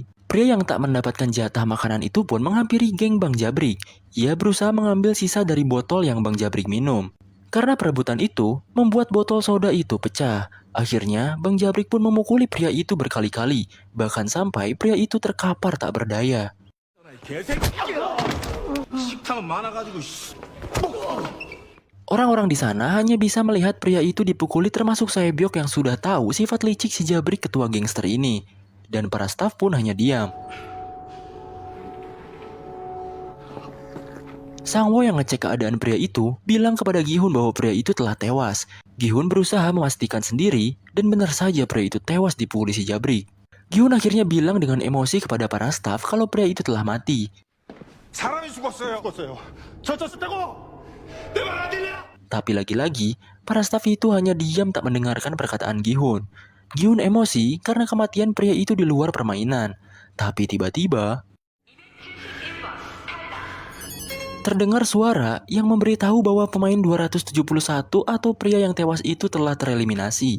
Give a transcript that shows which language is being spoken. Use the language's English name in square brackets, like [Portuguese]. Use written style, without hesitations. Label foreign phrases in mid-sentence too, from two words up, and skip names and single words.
[Indonesian] Pria yang tak mendapatkan jatah makanan itu pun menghampiri geng Bang Jabrik. Ia berusaha mengambil sisa dari botol yang Bang Jabrik minum. Karena perebutan itu, membuat botol soda itu pecah. Akhirnya, Bang Jabrik pun memukuli pria itu berkali-kali, bahkan sampai pria itu terkapar tak berdaya. [Korean] 식탐은 많아가지고. [Indonesian] Orang-orang di sana hanya bisa melihat pria itu dipukuli termasuk Saebyok yang sudah tahu sifat licik si Jabrik ketua gangster ini. Dan para staf pun hanya diam. Sangwoo yang ngecek keadaan pria itu bilang kepada Gihun bahwa pria itu telah tewas. Gihun berusaha memastikan sendiri dan benar saja pria itu tewas dipukuli si Jabrik. Gihun akhirnya bilang dengan emosi kepada para staf kalau pria itu telah mati. [Korean] 사람이 죽었어요. 저 쳤다고. 내 말 안 들려? [Indonesian] Tapi lagi-lagi, para staf itu hanya diam tak mendengarkan perkataan Gihun. Gihun emosi karena kematian pria itu di luar permainan. Tapi tiba-tiba, terdengar suara yang memberitahu bahwa pemain 271 atau pria yang tewas itu telah tereliminasi.